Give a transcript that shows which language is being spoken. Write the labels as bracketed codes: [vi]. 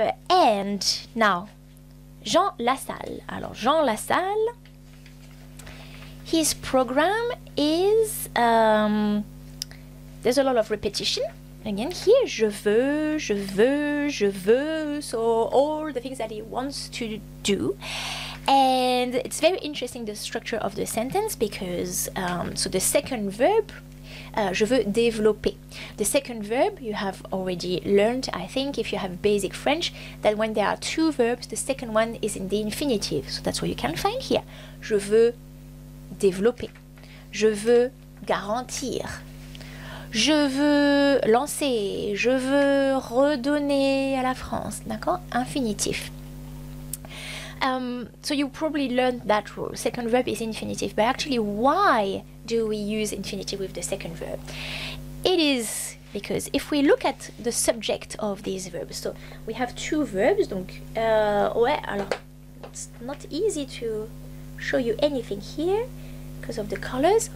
[en] And now, Jean LaSalle. Alors, Jean LaSalle, his program is... there's a lot of repetition. Again, here, je veux, je veux, je veux. So all the things that he wants to do. And it's very interesting, the structure of the sentence, because so the second verb, je veux développer. The second verb, you have already learned, I think, if you have basic French, that when there are 2 verbs, the second one is in the infinitive. So that's what you can find here. [fr] Je veux développer. Je veux garantir. Je veux lancer, je veux redonner à la France, d'accord? Infinitif. [en] So you probably learned that rule. Second verb is infinitive, but actually why do we use infinitive with the second verb? It is because if we look at the subject of these verbs, so we have 2 verbs, donc, ouais, alors, it's not easy to show you anything here because of the colors.